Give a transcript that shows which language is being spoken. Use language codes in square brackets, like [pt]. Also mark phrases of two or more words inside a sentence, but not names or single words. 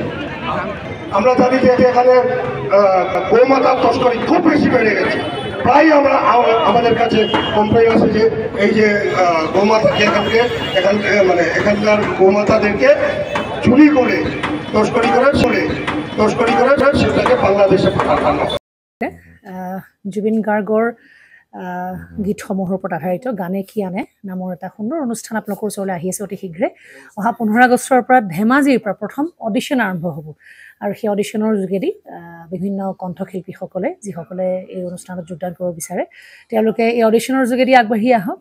[bn] আমরা জানি যে এখানে গোমাতার তস্করি খুব বেশি বেড়ে গেছে। প্রায় আমরা আমাদের কাছে কমপ্লেন আছে যে এই যে গোমাতাকে এখানকার গোমাতাদেরকে চুরি করে তস্করি করে সেটাকে বাংলাদেশে পাঠানো। [as] জুবিন গাৰ্গৰ গীতসমূহৰ ওপৰত আধাৰিত গানে কি আনে নামৰ এটা সুন্দৰ অনুষ্ঠান আপোনালোকৰ ওচৰলৈ আহি আছে অতি শীঘ্ৰে। অহা 15 আগষ্টৰ পৰা ধেমাজিৰ পৰা প্ৰথম অডিশ্যন আৰম্ভ হ'ব, আৰু সেই অডিশ্যনৰ যোগেদি বিভিন্ন কণ্ঠশিল্পীসকলে, যিসকলে এই অনুষ্ঠানত যোগদান কৰিব বিচাৰে, তেওঁলোকে এই অডিশ্যনৰ যোগেদি আগবাঢ়ি আহক।